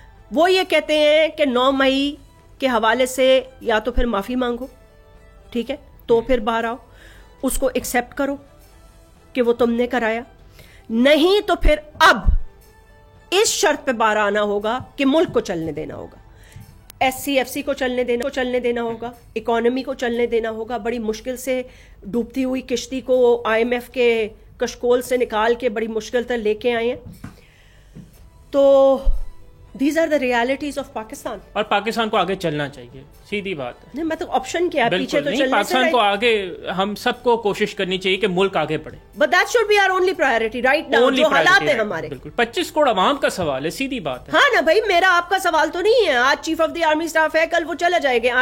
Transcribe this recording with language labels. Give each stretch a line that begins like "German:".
Urdu: وہ یہ کہتے ہیں کہ 9 مئی کے حوالے سے یا تو پھر معافی مانگو, ٹھیک ہے, تو پھر باہر آؤ, اس کو ایکسیپٹ کرو کہ وہ تم نے کرایا, نہیں تو پھر اب اس شرط پہ باہر آنا ہوگا کہ ملک کو چلنے دینا ہوگا, SCFC کو چلنے دینا ہوگا, اکانومی کو چلنے دینا ہوگا. بڑی مشکل سے ڈوبتی ہوئی کشتی کو IMF کے کشکول سے نکال کے بڑی مشکل سے لے کے آئے ہیں.
English: تو these are the realities of Pakistan.
Urdu: اور پاکستان کو آگے چلنا چاہیے, سیدھی بات ہے. نہیں, مطلب آپشن کیا ہے, پیچھے تو چلنے سے پاکستان کو آگے, ہم سب کو کوشش کرنی چاہیے کہ ملک آگے بڑھے.
English: but that should be our only priority right now,
Urdu: جو حالات ہیں ہمارے. بالکل, 25 کروڑ عوام کا سوال ہے, سیدھی بات ہے. ہاں نا بھائی, میرا آپ کا سوال تو نہیں ہے. آج chief of the army staff ہے, کل وہ چلا جائے گا.